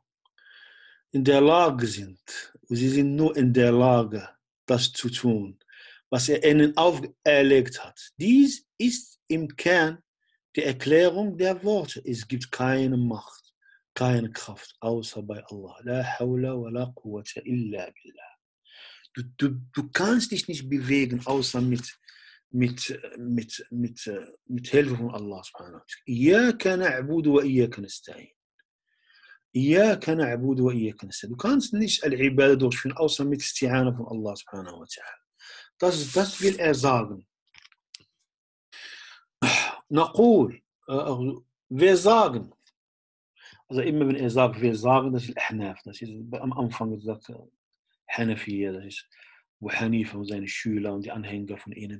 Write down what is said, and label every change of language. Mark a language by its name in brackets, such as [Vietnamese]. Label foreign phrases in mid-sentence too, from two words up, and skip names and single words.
[German] In der Lage sind. Und sie sind nur in der Lage, das zu tun, was er ihnen auferlegt hat. Dies ist im Kern die Erklärung der Worte. Es gibt keine Macht, keine Kraft, außer bei Allah. [Arabic] لا حول ولا قوة إلا بالله. [German] Du kannst dich nicht bewegen, außer mit Hilfe von [Arabic] الله سبحانه وتعالى. إياك نعبد وإياك نستعين. إياك نعبد وإياك نستعين. [German] Du kannst nicht Al-Ibadah durchführen, außer mit Isti'ana von [Arabic] الله سبحانه وتعالى. [German] Das will er sagen. Naqul, wir sagen. Also immer wenn er sagt, wir sagen, das ist Al-Ahnaf. Das ist am Anfang gesagt, Hanafiyya, das ist Abu Hanifa und seine Schüler und die Anhänger von ihnen.